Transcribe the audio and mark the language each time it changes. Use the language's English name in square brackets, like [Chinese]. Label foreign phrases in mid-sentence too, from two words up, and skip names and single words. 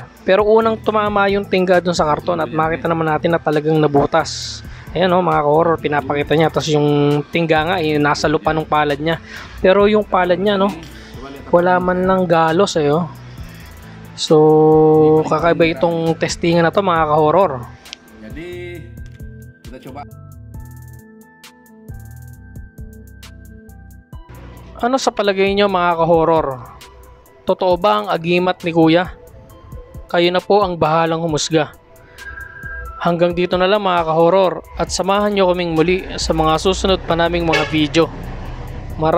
[Filipino] Pero unang tumama yung tingga dun sa karton at makita naman natin na talagang nabutas. Ayan o mga ka-horror, pinapakita niya. Tapos yung tingga nga nasa lupa ng palad niya. Pero yung palad niya, no, wala man lang galos eh, oh. So kakaiba itong testingan na to mga ka-horror. [Indonesian] Jadi kita coba. [Filipino] Ano sa palagay nyo mga ka-horror? Totoo ba ang agimat ni kuya? Kayo na po ang bahalang humusga. Hanggang dito na lang mga ka-horror at samahan nyo kaming muli sa mga susunod pa naming mga video.